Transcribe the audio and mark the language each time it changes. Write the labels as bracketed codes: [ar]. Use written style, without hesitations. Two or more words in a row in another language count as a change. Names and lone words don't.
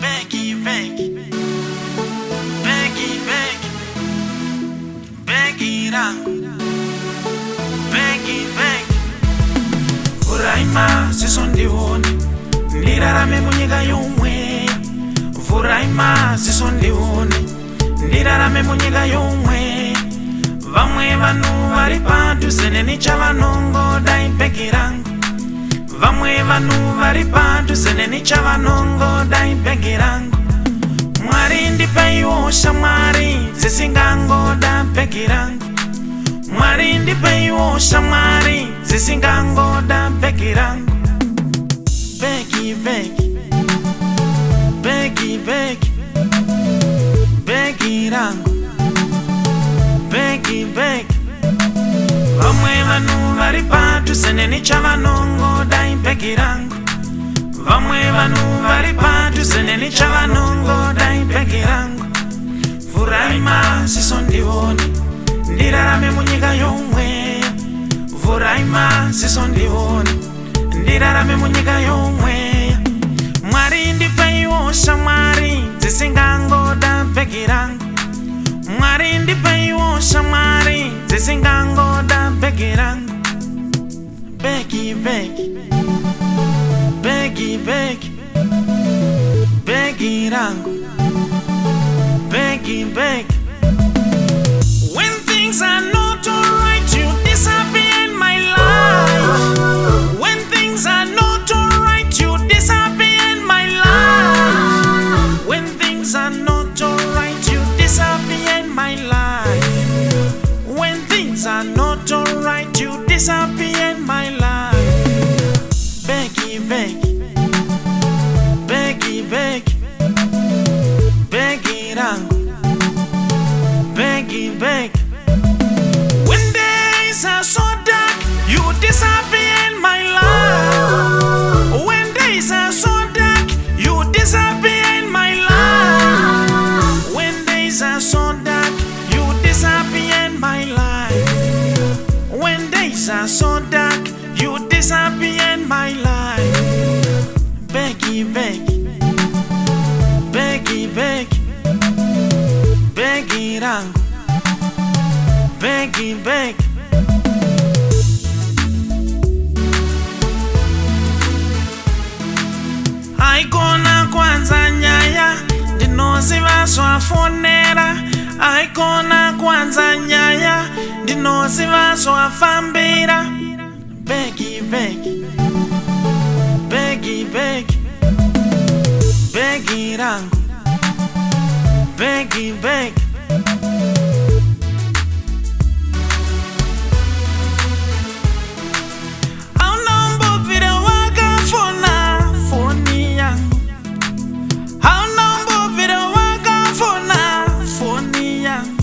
[sn] Begi, begi, begi, begi, begi rangu, begi, begi. Vuraima zisondione, ndirarame munyika yomwe. Vuraima zisondione, ndirarame munyika yomwe. Vamwe vanhu vari padhuze neni chavanongoda ibhegi rangu. Vamwe vanhu vari padhuze neni chavanongoda ibhegi rangu. Mwari ndipeiwo shamwari dzisingangoda bhegi rangu. Mwari ndipeiwo shamwari dzisingangoda bhegi rangu. Begi, begi, begi, begi, begi rangu. Begi, begi. Vamwe vanhu vari padhuze neni chavanongoda ibhegi rangu. Vamwe vanhu vari padhuze neni chavanongoda ibhegi rangu. Vuraima zisondione, ndirarame munyika yomwe. Vuraima zisondione, ndirarame munyika yomwe. Mwari ndipeiwo shamwari dzisingangoda bhegi rangu. Mwari ndipeiwo shamwari dzisingangoda bhegi rangu. Begi, begi, begi, begi, begi rangu. Begi, begi. [en] When things are not alright, you disappear in my life. When things are not alright, you disappear in my life. When things are not alright, you disappear in my life. When things are not alright, you disappear in my life. [sn] Begi, begi, begi, begi, begi rangu. Begi, begi. [en] When days are so dark, you disappear in my life. When days are so dark, you disappear in my life. When days are so dark, you disappear in my life. When days are so dark, you disappear in my life. [sn] Begi, begi, begi, begi, begi rangu. Begi, begi. Aikona kwanza nyaya ndinoziva zvafonera. Aikona kwanza nyaya ndinoziva zvafambira. Begi, begi, begi, begi, begi rangu. Begi, begi. Aunombobvira wakafona foni yangu. Aunombobvira wakafona foni yangu.